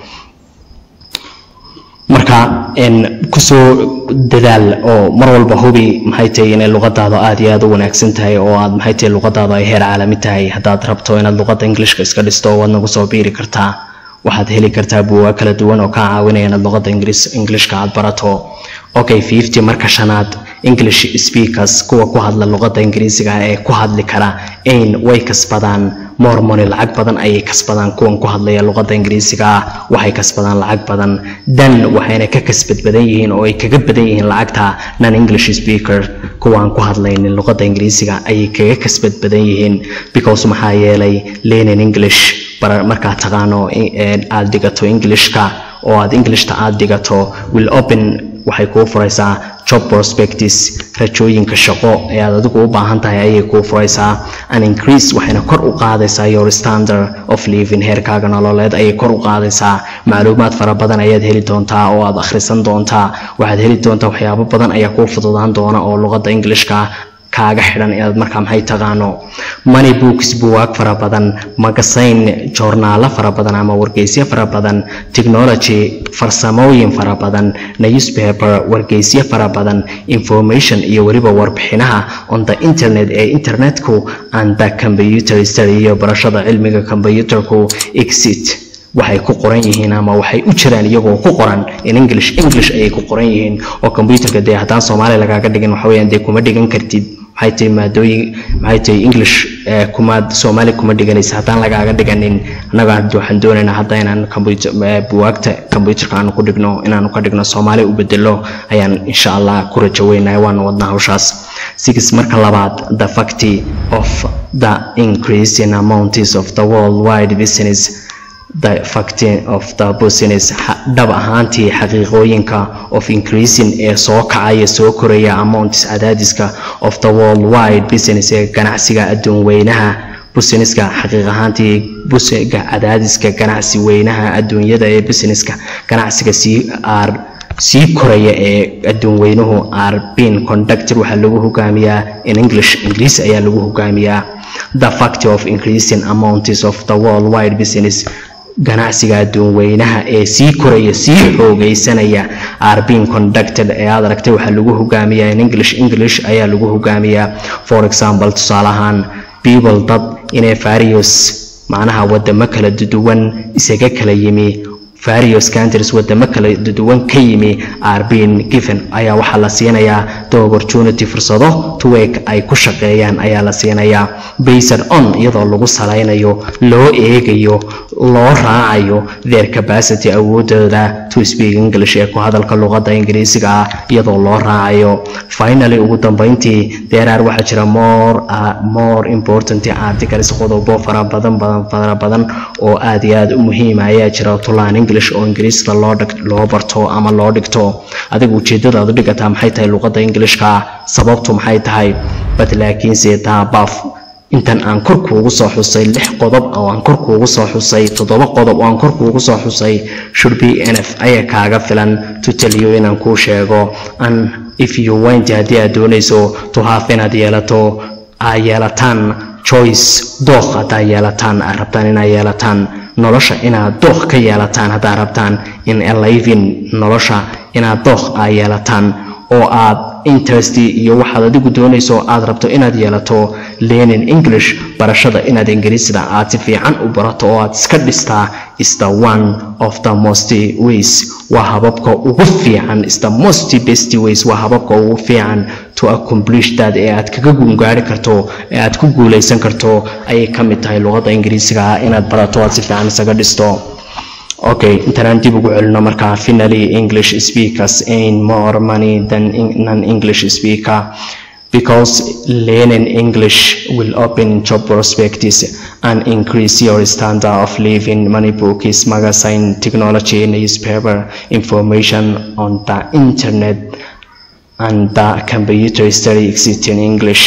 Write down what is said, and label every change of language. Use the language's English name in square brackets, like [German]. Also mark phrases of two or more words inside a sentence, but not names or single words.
[Somali] marka in ku soo dadaal oo mar walba hubi maxay tahay in luqadaada aad iyo aad u wanaagsan tahay oo aad maxay tahay luqadaada ay heer caalami tahay hadaad rabto inaad luqadda Englishka iska dhisto waad nagu soo biiri kartaa waxaad heli kartaa buugaag kala duwan oo ka caawinaya inaad luqadda Englishka aad barato okay 50 marka shanaad [English] English speakers [Somali] kuwa ku hadla luqadda Ingiriisiga ee ku hadli kara in way kasbadaan [English] more money [Somali] lacag badan ay kasbadaan kuwan ku hadlaya luqadda Ingiriisiga waxay kasbadaan lacag badan dan waxayna ka kasbad badan yihiin oo ay kaga badan yihiin lacagta [English] non English speaker [Somali] kuwan ku hadlayna luqadda Ingiriisiga ay kaga kasbad badan yihiin because maxaa yeelay [English] learning English [Somali] marka taqaano aad dhigato Englishka oo aad Englishta aad dhigato [English] will open [Somali] waxay kuu furaysaa [English] job prospects [Somali] rajooyinka shaqo ee aad adigu u baahan tahay ayay kuu furaysaa [English] an increase [Somali] waxayna kor u qaadaysaa [English] your standard of living [Somali] heerkaaga nololeed ayay kor u qaadaysaa macluumaad fara badan ayaad heli doontaa oo aad akhrisan doontaa waxaad heli doontaa waxyaabo badan ayaa kuu fududaan doona oo luqadda Englishka kaaga xidhan inaad markaa maxay taqaano [English] money books [Somali] buugaag fara badan magazine joornaalo fara badan ama wargeysyo fara badan technology farsamooyin fara badan newspaper wargeysyo fara badan information iyo waliba warbixinaha [English] on the internet [Somali] ee internetku [English] and the computer study [Somali] iyo barashada cilmiga computerku exit waxay ku qoran yihiin ama waxay u jiraan iyagoo ku qoran [English] in English [Somali] ayay ku qoran yihiin oo computerka de hadaan Soomaali lagaaga dhigin waxa weeyaan de kuma dhigan kartid maxay tahay English kuma Soomaali kuma dhiganaysa hadaan lagaaga dhiganin anaga waxaan doonaynaa hadda inaan buugaagta computerka aan ku dhigno inaan ka dhigno Soomaali u bedelo ayaan insha Allah ku rajaynahay waan wadnaa hawshaas 6 marka labaad [English] the fact of the increasing amounts of the worldwide business the fact of the business [Somali] dhab ahaantii xaqiiqooyinka [English] of increasing [Somali] ee soo kacaya soo koraya amounts cadaadiska [English] of the worldwide business [Somali] ee ganacsiga adduun weynaha businesska xaqiiq ahaantii businesska cadaadiska ganacsi weynaha adduunyada ee businesska ganacsiga sii koraya ee adduun weynuhu [English] are being conducted [Somali] waxa lagu hogaamiyaa [English] in English [Somali] ayaa lagu hogaamiyaa [English] the fact of increasing amounts of the worldwide business [Somali] ganacsiga adduun weynaha ee sii koraya sii xoogaysanaya [English] are being conducted [Somali] ee aad aragtay waxa lagu hogaamiyaa [English] in English [Somali] ayaa lagu hogaamiyaa [English] for example [Somali] tusaalahaan people dad inay various macnaha wadamo kala duwan isaga kala yimi [English] various countries [Somali] wadamo kala duwan ka yimi [English] are being given [Somali] ayaa waxa la siinayaa [English] the opportunity [Somali] fursado [English] to work [Somali] ay ku shaqeeyaan ayaa la siinayaa [English] based on [Somali] iyadoo lagu salaynayo loo eegayo loo raacayo [English] their capacity [Somali] awoodooda [English] to speak English [Somali] ee ku hadalka luqadda Ingiriisiga iyadoo loo raacayo finally ugu dambeyntii [English] there are [Somali] waxa jira [English] more important articles [Somali] qodobo fara badan oo aad iyo aad u muhiim ah ayaa jira [English] to learn English [Somali] oo Ingiriisiga loo barto ama loo dhigto adigu ujeedada aad dhigataa maxay tahay luqadda Ingiriiska sababtu maxay tahay but laakiin seetaa baaf intan aan kor kuugu soo xusay 6 qodob oo aan kor kuugu soo xusay 7 qodob oo aan kor kuugu soo xusay [English] should be enough [Somali] ayaa kaaga filan [English] to tell you [Somali] inaan ku sheego [English] and if you want [Somali] hadii aad doonayso [English] to have [Somali] inaad yeelataan choice dooq hadaa yeelataan rabtaan inaad yeelataan nolosha inaad dooq ka yeelataan hadaa rabtaan [English] in a living [Somali] nolosha inaad dooq yeelataan oo aad interest iyo waxaad adigu doonayso aad rabto inaad yeelato [English] learning English [Somali] barashada inaad Ingiriisiga aad si fiican u barato oo aad iska dhistaa [English] is the one of the most ways [Somali] waa hababka ugu fiican [English] is the most best ways [Somali] waa hababka ugu fiican [English] to accomplish that [Somali] ee aad kaga guulgaari karto ee aad ku guuleysan karto ayay ka mid tahay luqadda Ingiriisiga inaad barato aad si fiican isaga dhisto Okay, interaantibu ku celino marka [English] finally English speakers earn more money than non-English speaker because learning English will open job prospects and increase your standard of living. Money books, magazine, technology, newspaper, information on the internet and the computer study exist in English.